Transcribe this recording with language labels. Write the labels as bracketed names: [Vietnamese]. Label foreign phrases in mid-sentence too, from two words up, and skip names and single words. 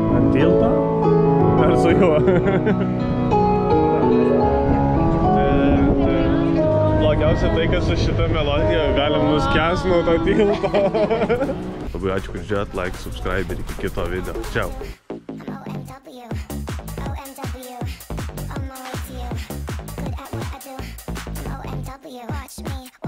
[Lithuanian] Ant tilto? Ar su juo? Blogiausia tai, kad su šitą melodiją galim nuskęst nuo to tilto. Labai ačiū, kad žiūrėjot, like, subscribe ir iki kito video. Čiau. [English] OMW, I'm on my way to you. Good at what I do. OMW, watch me.